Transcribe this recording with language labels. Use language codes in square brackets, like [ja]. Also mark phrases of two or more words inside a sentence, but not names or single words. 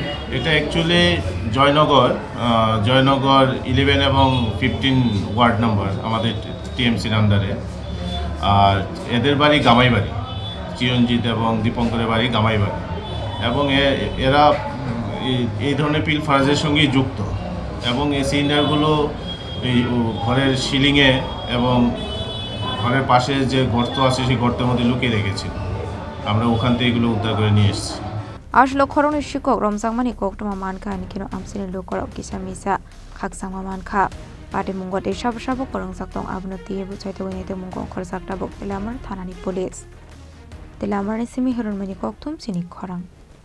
[bn] এটা অ্যাকচুয়ালি জয়নগর 11 এবং 15 ওয়ার্ড নাম্বার আমাদের টিএমসির আন্ডারে আর এদের বাড়ি গামাইবাড়ি চিরঞ্জিত এবং দীপঙ্করের বাড়ি গামাইবাড়ি এবং এরা এই ধরনের পিল ফারাজের সঙ্গেই যুক্ত এবং এই সিলিন্ডারগুলো এই ঘরের সিলিংয়ে এবং ঘরের পাশে যে গর্ত আছে সেই গর্তের মধ্যে লুকিয়ে রেখেছিল আমরা ওখান থেকে এগুলো উদ্ধার করে নিয়ে এসেছি [trp] Aslo Khorang Sikok Romjangmani Koktoma Manka Nikino Amchaini Lukorok Kisa Misa Khaksangma Manka Patimungo de Shabu Khorongsaktong Abnoti Bu Chaitogwi Naitogmwngo Khorsaktabo Teliamura Thanani Police Teliamura Simi Horunmani Koktum Chini Khorang